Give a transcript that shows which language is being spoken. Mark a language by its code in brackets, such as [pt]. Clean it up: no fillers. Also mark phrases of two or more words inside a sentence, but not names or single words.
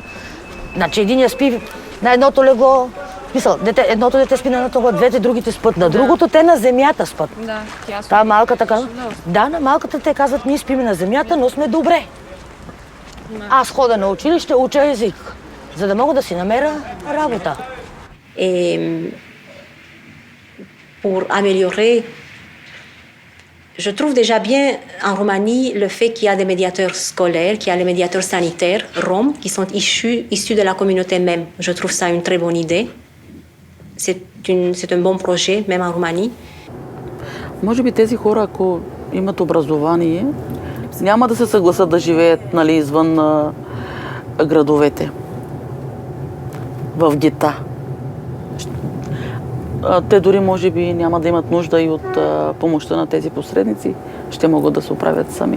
[bg] Значи единия спи на едното легло, едното дете спи на едното легло, двете другите спят на другото, те на земята спят. Да, тя Та малката казва, да, на малката те казват, ние спиме на земята, но сме добре. Аз хода на училище, уча език, за да мога да си намеря работа. [fr] Pour améliorer Je trouve déjà bien en Roumanie le fait qu'il y a des médiateurs scolaires, qu'il y a les médiateurs sanitaires roms qui sont issus de la communauté même. Je trouve ça une très bonne idée. C'est un bon projet, même en Roumanie. [bg] Може би тези хора, ако имат образование, няма да се съгласят да живеят, нали, извън градовете, в гета. Те дори може би няма да имат нужда и от помощта на тези посредници, ще могат да се оправят сами.